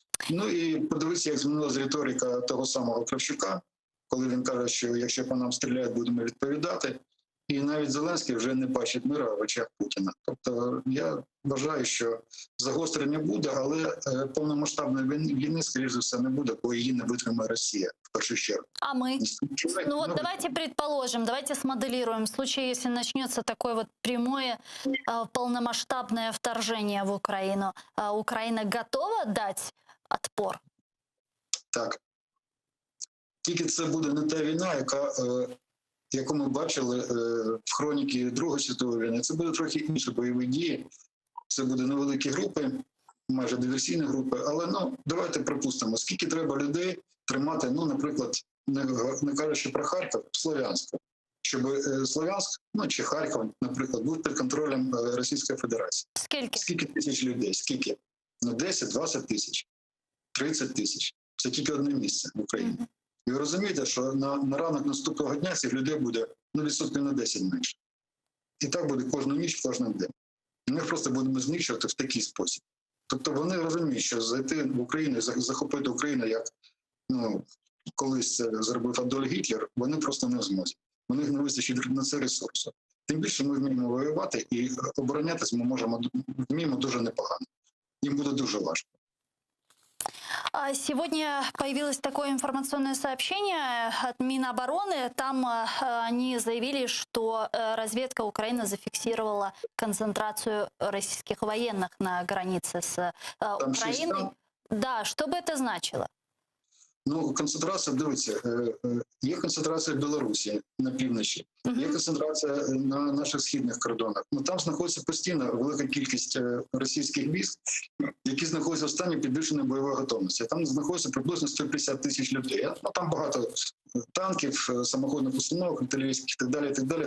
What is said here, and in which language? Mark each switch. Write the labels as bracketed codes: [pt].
[uk] Ну і подивіться, як змінилася риторика того самого Кравчука, коли він каже, що якщо по нам стріляють, будемо відповідати. І навіть Зеленський вже не бачить мира в очах Путіна. Тобто я вважаю, що загострення буде, але повномасштабної війни, скоріш за все, не буде, бо її не витримає Росія в першу чергу. [ru] А мы? Ну вот давайте предположим, давайте смоделируем. В случае, если начнется такое вот прямое полномасштабное вторжение в Украину, Украина готова дать отпор? [uk] Так. Тільки це буде не та війна, яку ми бачили в хроніки Другої світової війни. Це буде трохи інші бойові дії. Це буде невеликі групи, майже диверсійні групи. Але давайте припустимо, скільки треба людей тримати, наприклад, не кажучи про Харків, Слов'янську. Щоб Слов'янськ, чи Харків, наприклад, був під контролем Російської Федерації. Скільки тисяч людей? Скільки? 10, 20 тисяч, 30 тисяч. Це тільки одне місце в Україні. І ви розумієте, що на ранок наступного дня цих людей буде відсотків на 10 менше. І так буде кожну ніч, кожен день. І ми їх просто будемо знищувати в такий спосіб. Тобто вони розуміють, що зайти в Україну, захопити Україну, як колись це зробив Адольф Гітлер, вони просто не зможуть. У них не вистачить на це ресурсу. Тим більше ми вміємо воювати і оборонятися ми вміємо дуже непогано. Їм буде дуже важко. [ru] Сегодня появилось такое информационное сообщение от Минобороны. Там они заявили, что разведка Украины зафиксировала концентрацию российских военных на границе с Украиной. Да, что бы это значило? [uk] Концентрація, дивіться, є концентрація в Білорусі на півночі, є концентрація на наших східних кордонах. Там знаходиться постійно велика кількість російських військ, які знаходяться в стані підвищеної бойової готовності. Там знаходиться приблизно 150 тисяч людей. Там багато танків, самоходних установок, артилерійських і так далі, і так далі.